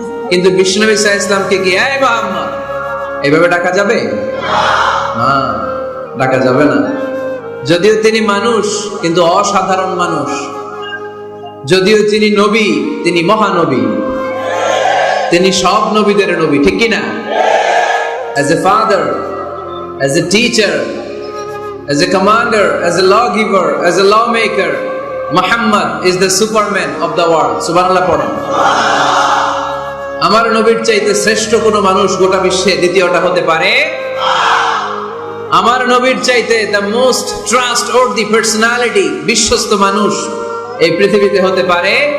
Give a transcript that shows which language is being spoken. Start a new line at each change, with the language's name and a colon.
Bangla: কিন্তু বিশ্বনবী সাল্লাল্লাহু আলাইহি ইসলামকে কি এই মুহাম্মদ এইভাবে ডাকা যাবে? না, ডাকা যাবে না। যদিও তিনি মানুষ, কিন্তু অসাধারণ মানুষ। যদিও তিনি নবী, তিনি মহানবী, তিনি সব নবীদের নবী, ঠিক কি না?
English: As a father, as a teacher, as a commander, as a lawgiver, as a lawmaker, Muhammad is the superman of the world.
Bangla: সুবহানাল্লাহ পড়েন। আমার নবীর চাইতে শ্রেষ্ঠ কোন মানুষ গোটা বিশ্বে দ্বিতীয়টা হতে পারে? আমার নবীর চাইতে
English: the most trustworthy personality,
Bangla: বিশ্বস্ত মানুষ এই পৃথিবীতে হতে পারে?